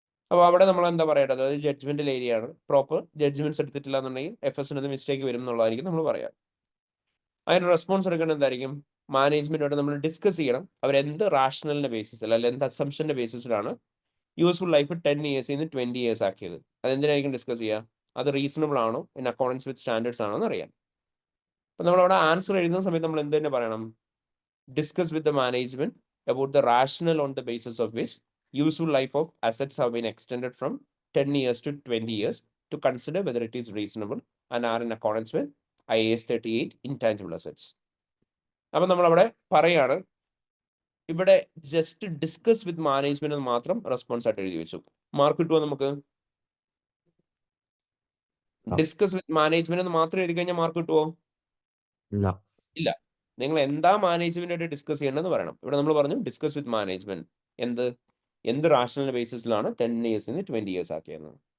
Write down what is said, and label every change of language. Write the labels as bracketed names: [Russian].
[Malayalam] അപ്പോൾ അവിടെ നമ്മൾ എന്താ പറയേണ്ടത്, അതായത് ജഡ്ജ്മെന്റൽ ഏരിയ ആണ്, പ്രോപ്പർ ജഡ്ജ്മെന്റ്സ് എടുത്തിട്ടില്ല എന്നുണ്ടെങ്കിൽ FSനത് മിസ്റ്റേക്ക് വരും എന്നുള്ളതായിരിക്കും നമ്മൾ പറയാം. അതിന് റെസ്പോൺസ് എടുക്കേണ്ടത് എന്തായിരിക്കും, മാനേജ്മെന്റോട് നമ്മൾ ഡിസ്കസ് ചെയ്യണം അവരെന്ത് റാഷണലിന്റെ ബേസിസിൽ അല്ലെങ്കിൽ എന്ത് അസംഷന്റെ ബേസിസിലാണ് യൂസ്ഫുൾ ലൈഫ് 10 ഇയേഴ്സിൽ നിന്ന് 20 ഇയേഴ്സ് ആക്കിയത്. അതെന്തിനായിരിക്കും ഡിസ്കസ് ചെയ്യുക, അത് റീസണബിൾ ആണോ, ഇൻ അക്കോർഡൻസ് വിത്ത് സ്റ്റാൻഡേർഡ്സ് ആണോ എന്ന് അറിയാം. അപ്പം നമ്മളവിടെ ആൻസർ എഴുതുന്ന സമയത്ത് നമ്മൾ എന്ത് തന്നെ പറയണം, [English] Discuss with the management about the rational on the basis of which useful life of assets have been extended from 10 years to 20 years to consider whether it is reasonable and are in accordance with IAS 38 intangible assets. [Malayalam] അപ്പം നമ്മളവിടെ പറയാണ്, ഇവിടെ just discuss with management മാത്രം response ആയിട്ട് എഴുതി വെച്ചു. Mark കിട്ടുമോ നമുക്ക്? ഡിസ്കസ് വിത്ത് മാനേജ്മെന്റ് മാത്രം എഴുതി കഴിഞ്ഞാൽ മാർക്ക് കിട്ടുമോ? ഇല്ല. നിങ്ങൾ എന്താ മാനേജ്മെന്റ് ഡിസ്കസ് ചെയ്യേണ്ടതെന്ന് പറയണം. ഇവിടെ നമ്മൾ പറഞ്ഞു ഡിസ്കസ് വിത്ത് മാനേജ്മെന്റ് എന്ത് റാഷണൽ ബേസിസിലാണ് 10 ഇയേഴ്സിൽ നിന്ന് 20 ഇയേഴ്സ് ആക്കിയെന്ന്.